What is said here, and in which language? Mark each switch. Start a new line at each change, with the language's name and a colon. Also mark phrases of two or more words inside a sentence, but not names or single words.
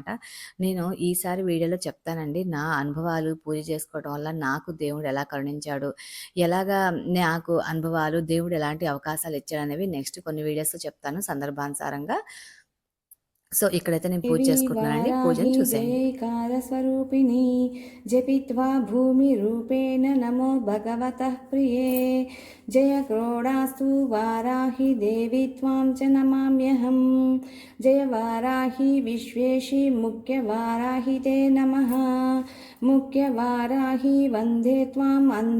Telugu: నేను ఈసారి వీడియోలో చెప్తానండి. నా అనుభవాలు పూజ చేసుకోవడం వల్ల నాకు దేవుడు ఎలా కరుణించాడు, ఎలాగా నాకు అనుభవాలు, దేవుడు ఎలాంటి అవకాశాలు ఇచ్చాడనేవి నెక్స్ట్ కొన్ని వీడియోస్‌లో చెప్తాను సందర్భానుసారంగా. సో, ఇక్కడైతే నేను పూజ देवी చేసుకుంటున్నానండి. वाराही పూజను చూసేయండి.
Sanskrit: जयैकारस्वरूपिणी जपित्वा भूमिरूपेण नमो भगवतः प्रिये जय क्रोडास्तु वाराहि देवी त्वां च नमाम्यहम् जय वाराहि विश्वेशि मुख्यवाराहि ते नमः मुख्यवाराहि वन्दे त्वाम्